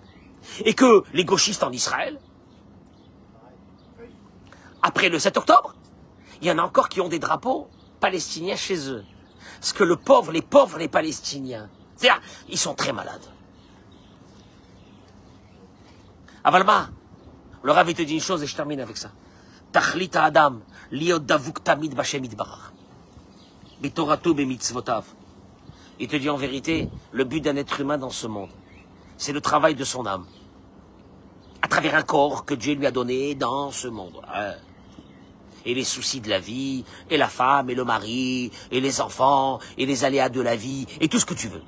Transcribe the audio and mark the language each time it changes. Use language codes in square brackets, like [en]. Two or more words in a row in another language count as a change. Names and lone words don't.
[fr] Et que les gauchistes en Israël, après le 7 octobre, il y en a encore qui ont des drapeaux palestiniens chez eux. Parce que les pauvres Palestiniens, c'est-à-dire, ils sont très malades. Avalma, le Rav, il te dit une chose et je termine avec ça. [he] תכלית אדם, להיות דבוק תמיד בה' יתברך. בתורתו במצוותיו. [fr] Il te dit en vérité, le but d'un être humain dans ce monde, c'est le travail de son âme. À travers un corps que Dieu lui a donné dans ce monde. Et les soucis de la vie, et la femme, et le mari, et les enfants, et les aléas de la vie, et tout ce que tu veux.